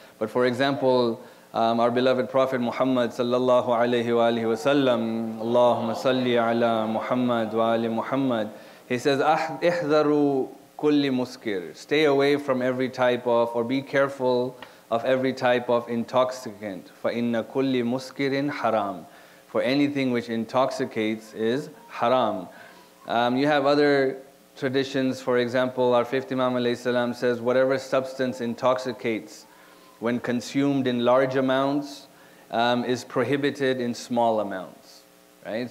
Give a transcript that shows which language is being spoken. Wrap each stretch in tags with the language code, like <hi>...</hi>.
<en>But for example, our beloved Prophet Muhammad sallallahu alayhi wa alihi wa sallam,</en> <ar>Allahumma salli ala Muhammad wa ali Muhammad,</ar> <en>he says,</en> <ar>"Ihdaru kulli muskir."</ar> <en>Stay away from every type of, or be careful of every type of intoxicant.</en> <ar>فَإِنَّ كُلِّ مُسْكِرٍ haram.</ar> <en>For anything which intoxicates is haram. You have other traditions. For example, our fifth Imam alayhi salam says, whatever substance intoxicates when consumed in large amounts is prohibited in small amounts. Right?</en>